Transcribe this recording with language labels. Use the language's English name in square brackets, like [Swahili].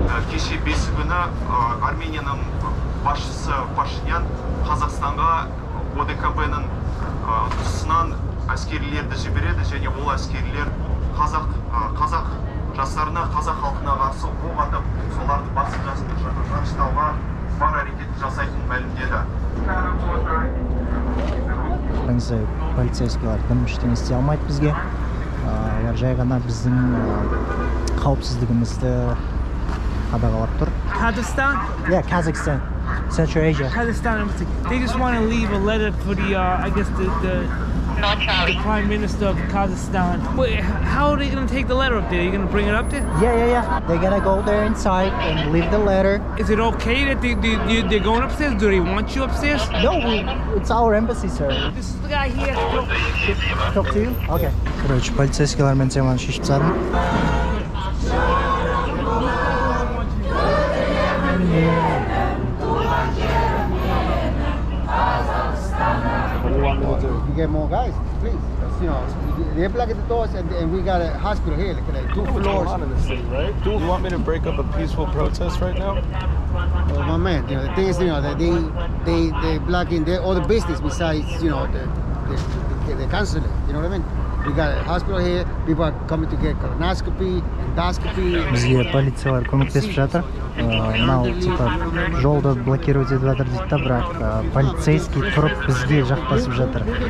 [Kazakh] Кеше бесі күні Арменияның басшысы Пашинян Қазақстанға ОДКБ-ның тұсынан әскерилерді жібереді, және ол әскерилер қазақ жастарына, қазақ халқына қарсы оқ атып, соларды басып жаныштауға бар әрекетін жасайтынын мәлімдеді. Қараңыздар, полицейскийлар дым ештеңе істей алмайды бізге. Олар жай ғана біздің қауіпсіздігімізді қадағалап тұр. [English] Kazakhstan? Yeah, Kazakhstan, Central Asia. Kazakhstan, they just want to leave a letter for the, I guess the Prime Minister of Kazakhstan. Wait, how are they going to take the letter up there? Are you going to bring it up there? Yeah. They're gonna go there inside and leave the letter. Is it okay that they're going upstairs? Do they want you upstairs? No, it's our embassy, sir. This is the guy here. Talk to you? Okay. [Kazakh] Короче, полицейскийлармен теманы шешіп тастадым. [English] You get more guys, please. You know, they're blocking the doors, and we got a hospital here, like 2 floors. In the city, right? Do you want me to break up a peaceful protest right now? My man, you know, the thing is, you know, that they blocking all the business besides, you know, the consulate. You know what I mean? We got a hospital here. People are coming to get colonoscopy, endoscopy. [Kazakh] Бізге полициялар көмектесіп жатыр. Мынау типа жолды блокировать етіп жатыр дейді да, бірақ полицейский тұрып бізге жақтасып жатыр.